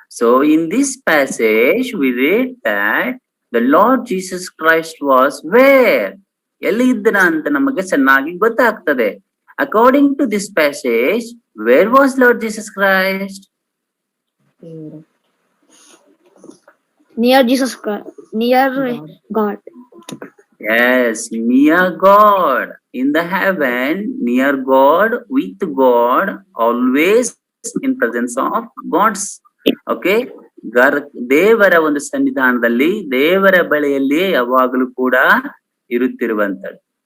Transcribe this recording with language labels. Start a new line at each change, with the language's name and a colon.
English: So in this passage, we read that the Lord Jesus Christ was where?
Kannada: ಎಲ್ಲಿ ಇದ್ದನ ಅಂತ ನಮಗೆ ಚೆನ್ನಾಗಿ ಗೊತ್ತಾಗ್ತದೆ.
English: According to this passage, where was Lord Jesus Christ? Near Jesus Christ. Near God. Yes, near God, in the heaven, near God, with God, always in presence of God's.
Kannada: Okay, ದೇವರ ಒಂದು ಸನ್ನಿಧಾನದಲ್ಲಿ ದೇವರ ಬಳಿಯಲ್ಲಿ ಯಾವಾಗಲೂ ಕೂಡ ಇರುತ್ತಿರುವಂತದ್ದು.